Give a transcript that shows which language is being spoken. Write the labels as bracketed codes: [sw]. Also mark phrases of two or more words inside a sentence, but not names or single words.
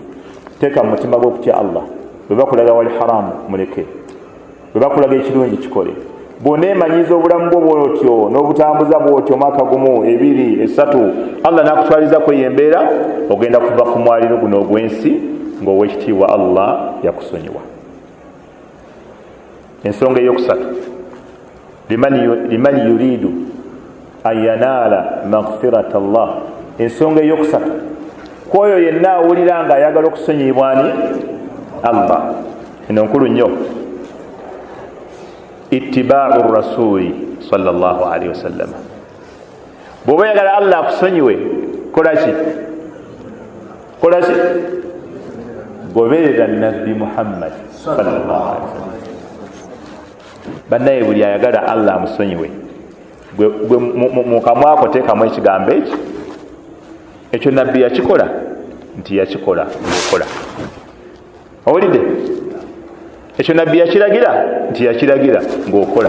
[lg] Teeka mu mutima gw'okutya Allah. Bwe bakulaga wali haramu muleke, bwe bakulaga ekirungi kikole. Bw'oneemanyiza obulamu bwo bw'otyo n'obutambuza bw'otyo mwaka gumu, ebiri, esatu, Allah n'akutwaliza kweyo embeera, ogenda kuva ku mwaliro guno ogw'ensi ng'owekitiibwa Allah yakusonyiwa. Ensonga eyokusatu, [ar] لمن يريد أن ينال مغفرة الله. [lg] Ensonga eyokusatu, kwoyo yenna awulira nga ayagala okusonyibwa ani? Allah. Eno nkulu nnyo. [ar] اتباع الرسول صلى الله عليه وسلم. [lg] Bw'oba oyagala Allah akusonyiwe, kola ki? Kola ki? Goberera Nabbi Muhammad [ar] صلى الله عليه وسلم. [lg] Bannaye buli ayagala Allah amusonyiwe, gwe mu kamwa ako teekamu ekigambo eki, ekyo Nabbi yakikola nti yakikola ng'okola. Owulidde? Ekyo Nabbi yakiragira nti yakiragira ng'okola.